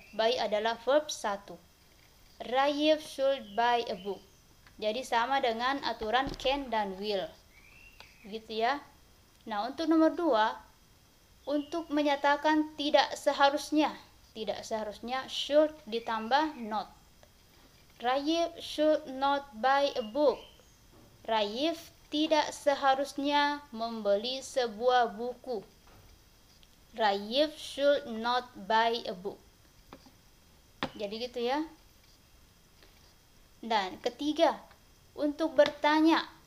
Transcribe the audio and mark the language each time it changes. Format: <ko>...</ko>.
<en>By</en> <id>adalah</id> <en>verb 1. Raif should buy a book.</en> <id>Jadi sama dengan aturan can dan will. Gitu ya. Nah, untuk nomor 2, untuk menyatakan tidak seharusnya should ditambah not.</id> <en>Raif should not buy a book.</en> <id>Raif tidak seharusnya membeli sebuah buku.</id> <en>Raif should not buy a book.</en> <id>Jadi gitu ya. Dan ketiga, untuk bertanya.</id>